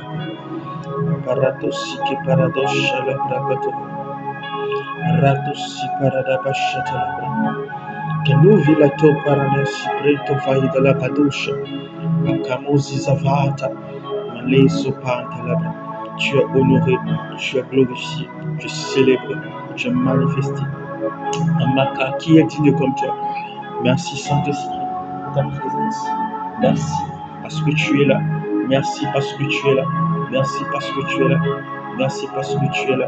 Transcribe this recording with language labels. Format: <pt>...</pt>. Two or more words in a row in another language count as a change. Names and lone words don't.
<fr>Paratosi ke paradosha la bragato. Ratosi paradabasha talabra. Kenuvi la to paranesi preto vaida la kadosha. Akamozi zavata. Maleso pantalabra. Tu es honoré, tu es glorifié, tu es célébré, tu es manifesté. Amaka, qui est digne comme toi? Merci Saint-Esprit pour ta présence. Merci parce que tu es là. Merci parce que tu es là. Merci parce que tu es là. Merci parce que tu es là.</fr>